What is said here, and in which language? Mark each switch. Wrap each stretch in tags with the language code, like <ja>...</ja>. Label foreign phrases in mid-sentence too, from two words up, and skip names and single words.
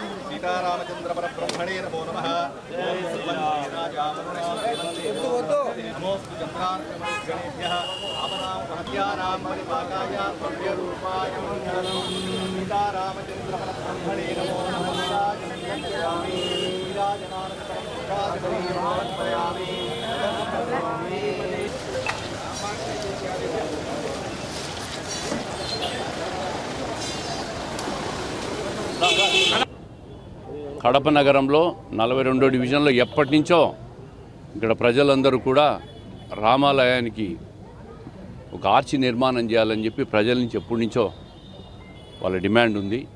<sa>सीतारामचंद्र परब्रह्मणे नमो नमः। नमोऽस्तु चन्द्रार्कमरुद्गणेभ्यः आपदां महत्यानां परिपाकाय भव्यरूपाय मङ्गलम् सीतारामचन्द्रपरब्रह्मणे नमो नमः विराजयामि विराजमानपरं</sa> <te>కడప నగరంలో 42వ డివిజన్లో ఎప్పటి నుంచో ఇక్కడ ప్రజలందరూ కూడా రామాలయానికి ఒక ఆర్చి నిర్మాణం చేయాలని చెప్పి ప్రజల నుంచి ఎప్పటి నుంచో వాళ్ళ డిమాండ్ ఉంది.</te>